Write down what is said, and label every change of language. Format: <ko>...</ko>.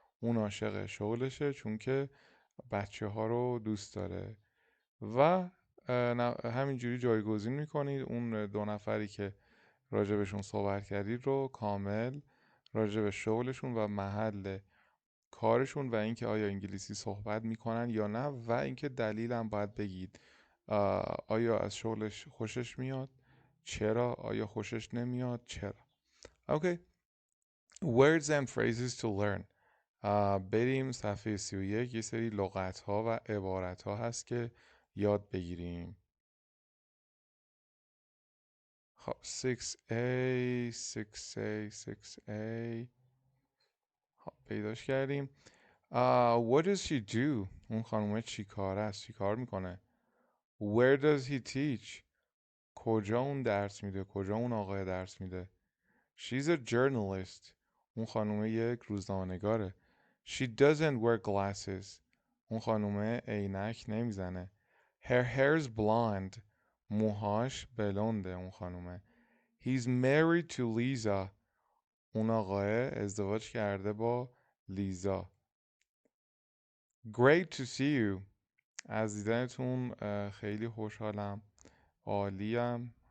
<fa>اون عاشق شغلشه چون که بچه ها رو دوست داره و همینجوری جایگزین میکنید اون دو نفری که راجبشون صحبت کردید رو کامل راجب شغلشون و محل کارشون و اینکه آیا انگلیسی صحبت میکنن یا نه و اینکه دلیلم باید بگید آیا از شغلش خوشش میاد چرا آیا خوشش نمیاد چرا Okay.</fa> <en>Words and phrases to learn.</en> <fa>بریم صفحه 31 یه سری لغت ها و عبارت ها هست که یاد بگیریم. خب 6A 6A 6A خب پیداش کردیم.</fa> <en>What does she do?</en> <fa>اون خانومه چی کار است؟ چی کار میکنه؟</fa> <en>Where does he teach?</en> <fa>کجا اون درس میده؟ کجا اون آقای درس میده؟</fa> <en>She's a journalist.</en> <fa>اون خانومه یک روزنامه‌نگاره.</fa> <en>She doesn't wear glasses.</en> <fa>اون خانومه عینک نمیزنه.</fa> <en>Her hair's blonde.</en> <fa>موهاش بلونده اون خانومه.</fa> <en>He's married to Lisa.</en> <fa>اون آقای ازدواج کرده با لیزا.</fa> <en>Great to see you.</en> <fa>از دیدنتون خیلی خوشحالم. عالیم.</fa>